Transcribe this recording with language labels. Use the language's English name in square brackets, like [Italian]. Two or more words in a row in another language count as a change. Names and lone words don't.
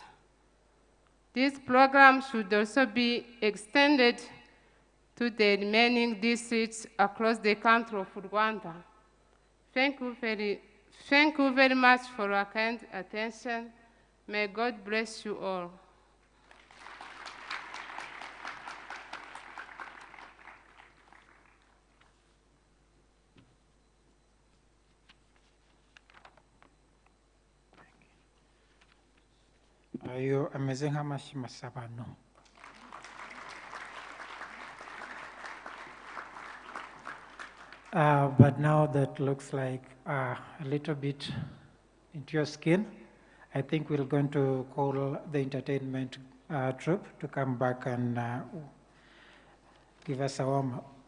[English] This program should also be extended to the remaining districts across the country of Rwanda. Thank you very much for your kind attention. May God bless you all. [Kinyarwanda] Ayo ameze nk'amashyi masabano. [English] But now that looks like a little bit into your skin, I think we're going to call the entertainment troupe to come back and give us a warm-up.